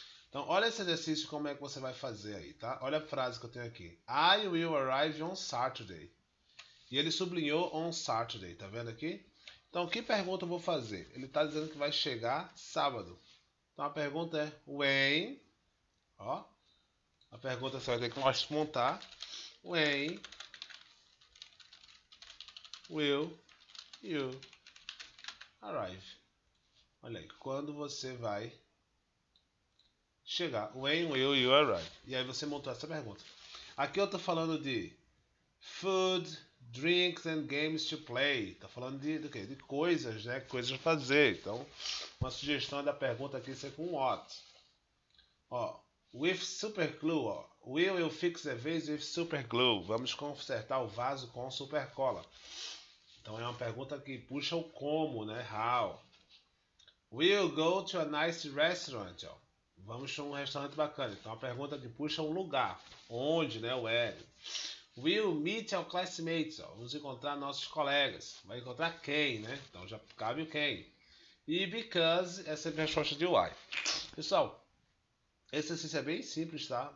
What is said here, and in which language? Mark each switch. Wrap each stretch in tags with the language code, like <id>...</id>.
<pt>Então, olha esse exercício, como é que você vai fazer aí, tá? Olha a frase que eu tenho aqui.</pt> <en>I will arrive on Saturday.</en> <pt>E ele sublinhou on Saturday, tá vendo aqui? Então, que pergunta eu vou fazer? Ele está dizendo que vai chegar sábado. Então, a pergunta é when, ó. A pergunta você vai ter que montar.</pt> <en>When will you arrive?</en> <pt>Olha aí, quando você vai chegar.</pt> <en>When will you arrive?</en> <pt>E aí você montou essa pergunta. Aqui eu tô falando de</pt> <en>food, drinks and games to play.</en> <pt>Tá falando de quê? De coisas, né? Coisas a fazer. Então, uma sugestão da pergunta aqui ser com what.</pt> <en>Ó, with super glue, ó. Will you fix the vase with super glue?</en> <pt>Vamos consertar o vaso com super cola. Então é uma pergunta que puxa o como, né?</pt> <en>How. Will you go to a nice restaurant? Ó.</en> <pt>Vamos para um restaurante bacana. Então, é uma pergunta que puxa um lugar. Onde, né?</pt> <en>Where. Will meet our classmates? Ó.</en> <pt>Vamos encontrar nossos colegas. Vai encontrar quem, né? Então, já cabe o quem. E because é sempre a resposta de why. Pessoal, esse exercício é bem simples, tá?</pt>